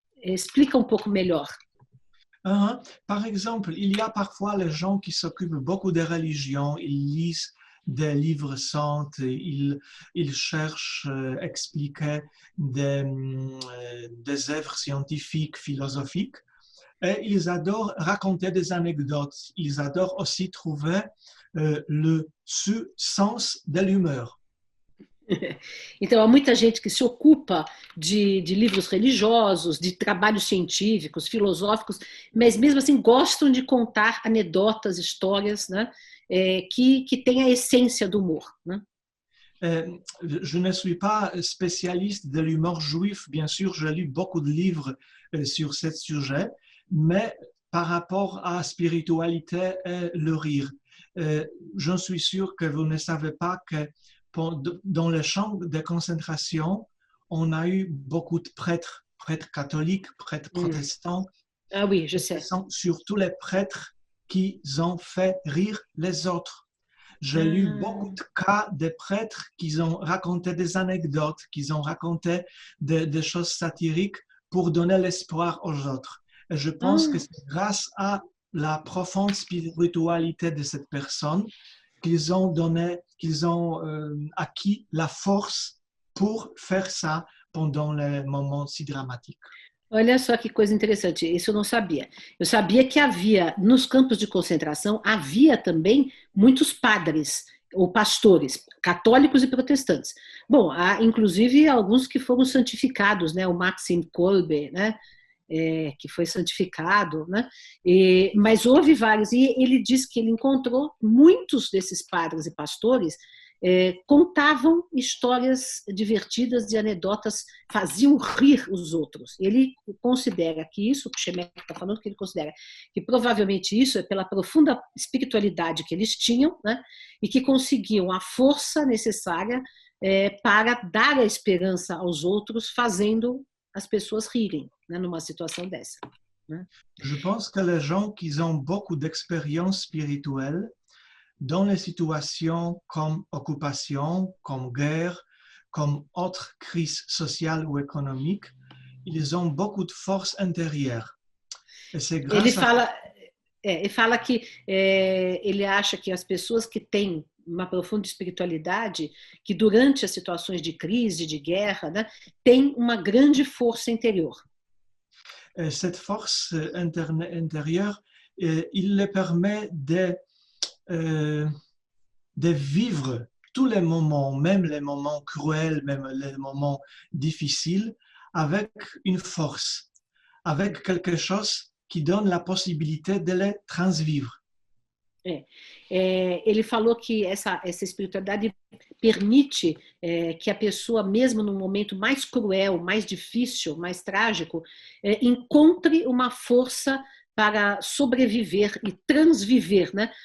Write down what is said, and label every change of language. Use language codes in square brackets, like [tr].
[pt] Explica um pouco melhor. [fr] Par exemple, il y a parfois les gens qui s'occupent beaucoup de religion, ils lisent des livres saints, ils cherchent à expliquer des œuvres scientifiques, philosophiques, et ils adorent raconter des anecdotes. Ils adorent aussi trouver le sens de l'humeur. [pt] Então, há muita gente que se ocupa de livros religiosos, de trabalhos científicos, filosóficos, mas mesmo assim gostam de contar anedotas, histórias, né, que têm a essência do humor. Né? [fr] Je ne suis pas spécialiste de l'humour juif, bien sûr, j'ai lu beaucoup de livres sur ce sujet, mais par rapport à la spiritualité et le rire, je suis sûr que vous ne savez pas que dans les champs de concentration, on a eu beaucoup de prêtres catholiques, prêtres protestants. Ah oui, je sais. Ce sont surtout les prêtres qui ont fait rire les autres. J'ai lu beaucoup de cas de prêtres qui ont raconté des anecdotes, qui ont raconté des choses satiriques pour donner l'espoir aux autres. Et je pense que c'est grâce à la profonde spiritualité de cette personne qu'ils ont donné, qu'ils ont acquis la force pour faire ça pendant les moments si dramatiques. [pt] Olha só que coisa interessante, isso eu não sabia. Eu sabia que havia, nos campos de concentração, havia também muitos padres ou pastores, católicos e protestantes. Bom, há inclusive alguns que foram santificados, né? O Maxim Kolbe, né? Que foi santificado, né? Mas houve vários, e ele diz que ele encontrou muitos desses padres e pastores contavam histórias divertidas e anedotas, faziam rir os outros. Ele considera que isso, o Shemek está falando que ele considera que provavelmente isso é pela profunda espiritualidade que eles tinham, né? E que conseguiam a força necessária para dar a esperança aos outros, fazendo as pessoas rirem, né, numa situação dessa. Né? [fr] Je pense que les gens qui ont beaucoup d'expérience spirituelle dans les situations comme occupation, comme guerre, comme autres crises sociales ou économiques, ils ont beaucoup de force intérieure. Et c'est grâce [pt] ele fala que ele acha que as pessoas que têm uma profunda espiritualidade, que durante as situações de crise, de guerra, né, têm uma grande força interior. [fr] Et cette force intérieure, il les permet de vivre tous les moments, même les moments cruels, même les moments difficiles, avec une force, avec quelque chose qui donne la possibilité de les transvivre. [pt] Ele falou que essa espiritualidade permite que a pessoa, mesmo no momento mais cruel, mais difícil, mais trágico, encontre uma força para sobreviver e transviver, né?